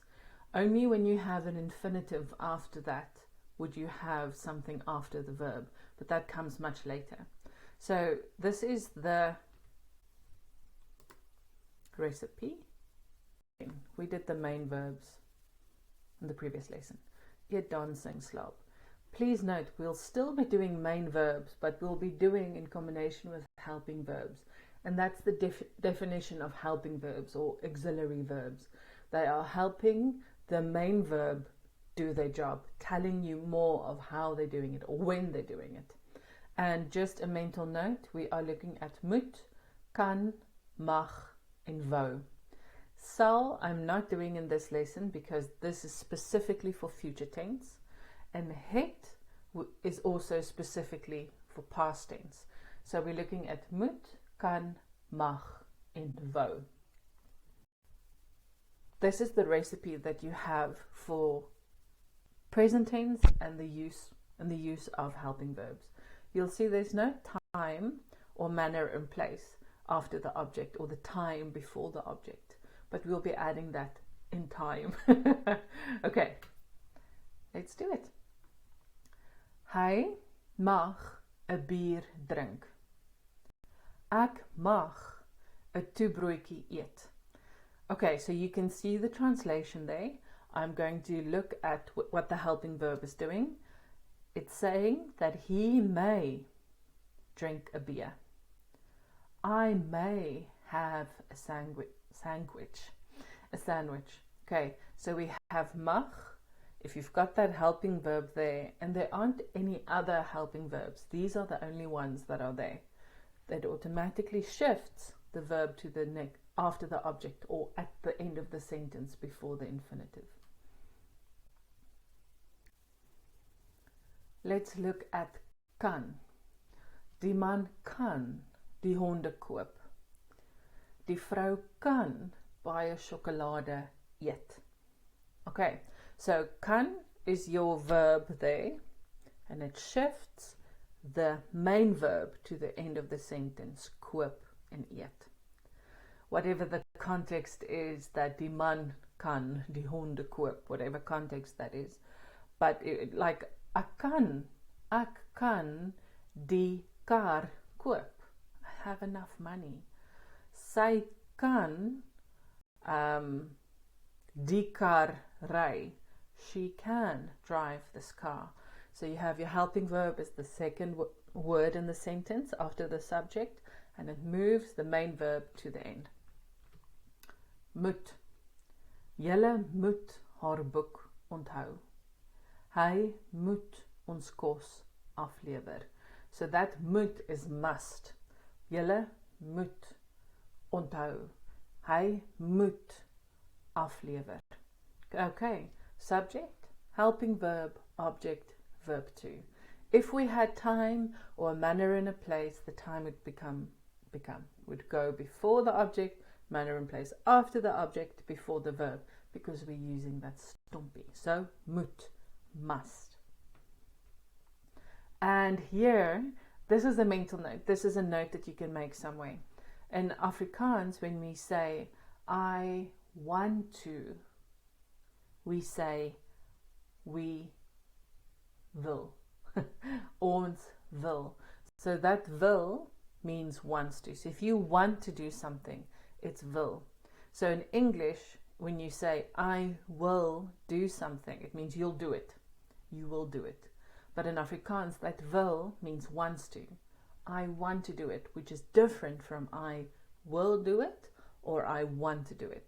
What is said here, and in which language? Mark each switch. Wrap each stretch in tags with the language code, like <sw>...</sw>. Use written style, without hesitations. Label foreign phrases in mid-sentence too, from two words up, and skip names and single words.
<en>Only when you have an infinitive after that would you have something after the verb, but that comes much later. So this is the recipe. We did the main verbs in the previous lesson.</en> <af>Eet, dancing, slaap.</af> <en>Please note, we'll still be doing main verbs, but we'll be doing in combination with helping verbs. And that's the definition of helping verbs or auxiliary verbs. They are helping the main verb do their job, telling you more of how they're doing it or when they're doing it. And just a mental note, we are looking at moet, kan, mag, and wou. Sal, I'm not doing in this lesson because this is specifically for future tense. And het is also specifically for past tense. So we're looking at moet, kan, mag, and wou. This is the recipe that you have for present tense and the use of helping verbs. You'll see there's no time or manner in place after the object or the time before the object, but we'll be adding that in time. Okay, let's do it.</en> <af>Hy mag 'n bier drink. Ek mag 'n toebroodjie eet.</af> <en>Okay, so you can see the translation there. I'm going to look at what the helping verb is doing. It's saying that he may drink a beer. I may have a sandwich. Okay, so we have mag. If you've got that helping verb there, and there aren't any other helping verbs, these are the only ones that are there, that automatically shifts the verb to the next after the object or at the end of the sentence before the infinitive. Let's look at kan.</en> <af>Die man kan die honde koop. Die vrou kan baie sjokolade eet.</af> <en>Okay, so kan is your verb there, and it shifts the main verb to the end of the sentence, koop and eet. Whatever the context is that</en> <af>die man kan die honde koop,</af> <en>whatever context that is. But like</en> <af>ek kan die kar koop.</af> <en>I have enough money.</en> <af>Sy kan die kar ry.</af> <en>She can drive this car. So you have your helping verb as the second word in the sentence after the subject, and it moves the main verb to the end. Moet.</en> <af>Julle moet haar boek onthou. Hy moet ons kos aflewer.</af> <en>So that moet is must.</en> <af>Julle moet onthou. Hy moet aflewer.</af> <en>Okay, subject, helping verb, object, verb 2. If we had time or a manner in a place, the time would go before the object, manner in place after the object, before the verb, because we're using that STOMPI. So moet, must. And here, this is a mental note. This is a note that you can make somewhere. In Afrikaans, when we say I want to, we say we wil.</en> <af>Ons wil.</af> <en>So that wil means wants to. So if you want to do something, it's wil. So in English, when you say, I will do something, it means you'll do it. You will do it. But in Afrikaans, that wil means wants to. I want to do it, which is different from I will do it or I want to do it.</en>